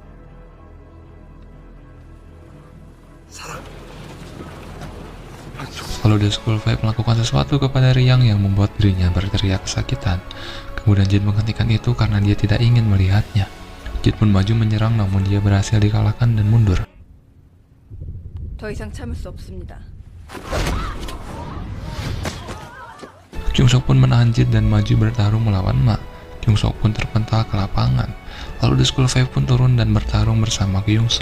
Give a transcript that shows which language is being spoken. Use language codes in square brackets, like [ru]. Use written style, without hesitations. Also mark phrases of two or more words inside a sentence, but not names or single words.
[id] Lalu The School Five melakukan sesuatu kepada Ryang yang membuat dirinya berteriak kesakitan. Kemudian Jin menghentikan itu karena dia tidak ingin melihatnya. Jin pun maju menyerang, namun dia berhasil dikalahkan dan mundur. [ko] 더 이상 참을 수 없습니다. [id] Kyung Soo pun menahan Jin dan maju bertarung melawan Ma. Kyung Soo pun terpental ke lapangan. Lalu The School Five pun turun dan bertarung bersama Kyung Soo.